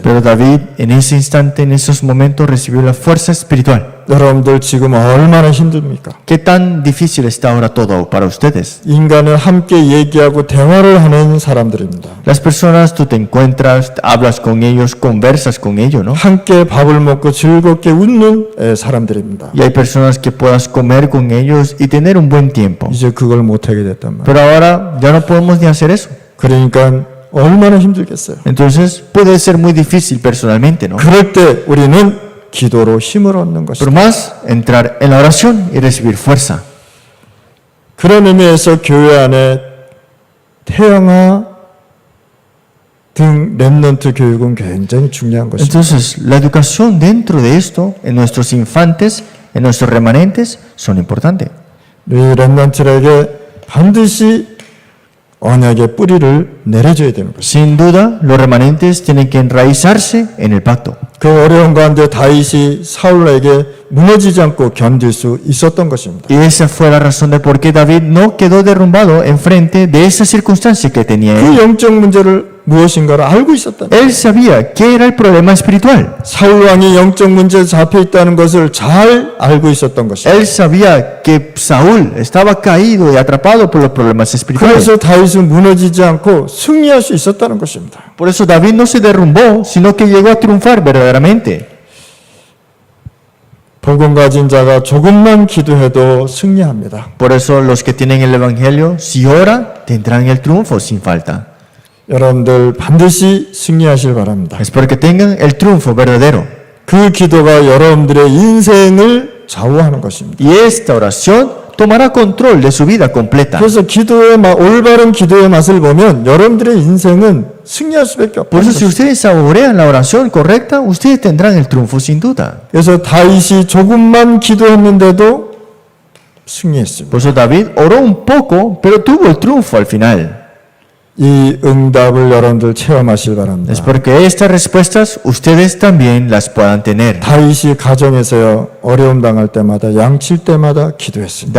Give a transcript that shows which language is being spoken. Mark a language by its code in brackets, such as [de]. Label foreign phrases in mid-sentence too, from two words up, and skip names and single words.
[es] Pero David en ese instante, en esos momentos, recibió la fuerza espiritual. [ko] 여러분들 지금 얼마나 힘듭니까? [es] ¿Qué tan difícil está ahora todo para ustedes? [ko] 인간은 함께 얘기하고 대화를 하는 사람들입니다. [es] Las personas, tú te encuentras, hablas con ellos, conversas con ellos, ¿no? [ko] 함께 밥을 먹고 즐겁게 웃는 사람들입니다. [es] Y hay personas que puedas comer con ellos y tener un buen tiempo. [ko] 이제 그걸 못하게 됐단 말이에요. [es] Pero ahora ya no podemos ni hacer eso. [ko] 그러니까 얼마나 힘들겠어요. [es] Entonces puede ser muy difícil personalmente, ¿no? [ko] 그럴 때 우리는 기도로 힘을 얻는 [es] Pero [ko] 것입니다. [es] más entrar en la oración y recibir fuerza. [ko] 그런 의미에서 교회 안에 태영아 등 렘넌트 교육은 굉장히 중요한 것입니다. [es] Entonces, la educación dentro de esto, en nuestros infantes, en nuestros remanentes, son importantes. [ko] 우리 렘넌트에게 반드시 언약의 뿌리를 내려줘야 되는 것입니다. [es] Sin duda, los remanentes tienen que enraizarse en el pacto. [ko] 그 어려운 가운데 다윗이 사울에게 무너지지 않고 견딜 수 있었던 것입니다. [es] Y esa fue la razón de por qué David no quedó derrumbado enfrente de esa circunstancia que tenía [ko] 그 [es] él. [ko] 영적 문제를 무엇인가를 알고 있었다. [es] Él sabía qué era el problema espiritual. [ko] 사울 왕이 영적 문제에 잡혀 있다는 것을 잘 알고 있었던 것입니다. [es] Él sabía que Saúl estaba caído y atrapado por los problemas espirituales. [ko] 그래서 다윗은 무너지지 않고 승리할 수 있었다는 것입니다. [es] Por eso David no se derrumbó, sino que llegó a triunfar verdaderamente. [ko] 복음 가진 자가 조금만 기도해도 승리합니다. [es] Por eso los que tienen el Evangelio, si oran, tendrán el triunfo sin falta. [ko] 여러분들 반드시 승리하실 바랍니다. [es] Espero que tengan el triunfo verdadero. [ko] 그 기도가 여러분들의 인생을 좌우하는 것입니다. [es] Y esta oración tomará control de su vida completa. [ko] 그래서 올바른 기도의 맛을 보면 여러분들의 인생은 승리할 수밖에 [es] Por [ko] 없는 [es] eso si [ko] 것입니다. [es] ustedes saborean la oración correcta, ustedes tendrán el triunfo sin duda. [ko] 그래서 다윗이 조금만 기도했는데도 승리했습니다. [es] Por eso David oró un poco, pero tuvo el triunfo al final. [ko] 이 응답을 여러분들 체험하실 바랍니다. [es] Espero que estas respuestas ustedes también las puedan tener. [ko] 다윗이 가정에서요 어려움 당할 때마다 양칠 때마다 기도했습니다.